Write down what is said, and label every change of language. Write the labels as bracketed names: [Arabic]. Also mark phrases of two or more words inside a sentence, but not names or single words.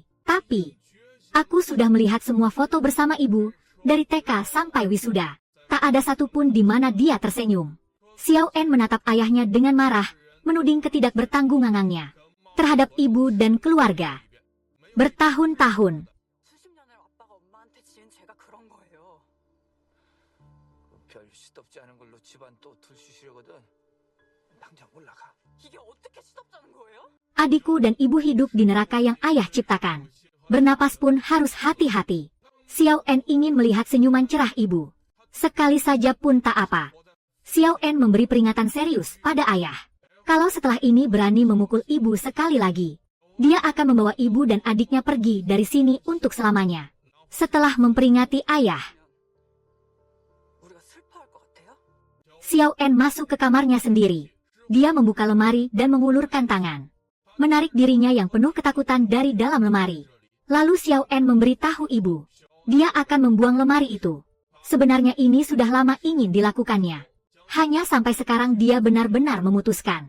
[Indonesian] Tapi, aku sudah melihat semua foto bersama ibu, dari TK sampai wisuda. Tak ada satupun di mana dia tersenyum. Xiao En menatap ayahnya dengan marah, menuding ketidakbertanggunganannya terhadap ibu dan keluarga. Bertahun-tahun, [Korean] 수십 년을 아빠가 엄마한테 지은 별 시덥지 않은 걸로 집안 또 들쑤시려거든. 당장 올라가. 이게 어떻게 시덥잖은 거예요? [Indonesian] Adikku dan ibu hidup di neraka yang ayah ciptakan. Bernapas pun harus hati-hati. Xiao En ingin melihat senyuman cerah ibu. Sekali saja pun tak apa. Xiao En memberi peringatan serius pada ayah. Kalau setelah ini berani memukul ibu sekali lagi, dia akan membawa ibu dan adiknya pergi dari sini untuk selamanya. Setelah memperingati ayah, [Korean] 우리가 슬퍼할 것 같아요? [Indonesian] Xiao En masuk ke kamarnya sendiri. Dia membuka lemari dan mengulurkan tangan, menarik dirinya yang penuh ketakutan dari dalam lemari. Lalu Xiao En memberitahu ibu, dia akan membuang lemari itu. Sebenarnya ini sudah lama ingin dilakukannya. Hanya sampai sekarang dia benar-benar memutuskan.